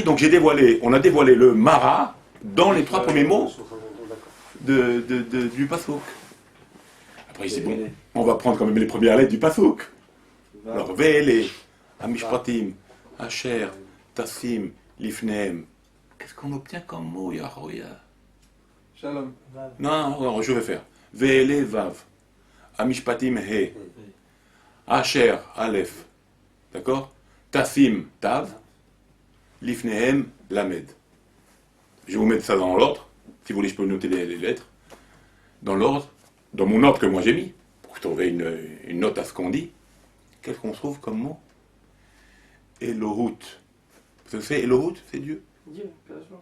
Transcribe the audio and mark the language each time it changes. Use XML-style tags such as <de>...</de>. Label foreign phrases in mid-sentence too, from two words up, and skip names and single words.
<fr>Donc, on a dévoilé le Mara dans les 3 premiers mots du Pasuk. Après, c'est bon, on va prendre quand même les premières lettres du Pasuk. Alors,</fr> <he>ואלה המשפטים אשר תשים לפניהם.</he> <fr>Qu'est-ce qu'on obtient comme mot, Yahoya? Shalom. Non, je vais faire.</fr> <he>ואלה, ו. המשפטים, ה. אשר, אלף. D'accord? תשים, ת. לפניהם, ל.</he> <fr>Je vais vous mettre ça dans l'ordre. Si vous voulez, je peux noter les lettres. Dans l'ordre, dans mon ordre que moi j'ai mis, pour trouver une note à ce qu'on dit. Qu'est-ce qu'on trouve comme mot? Elohut. Vous savez, c'est Elohut, c'est Dieu. Dieu, bien sûr.</fr>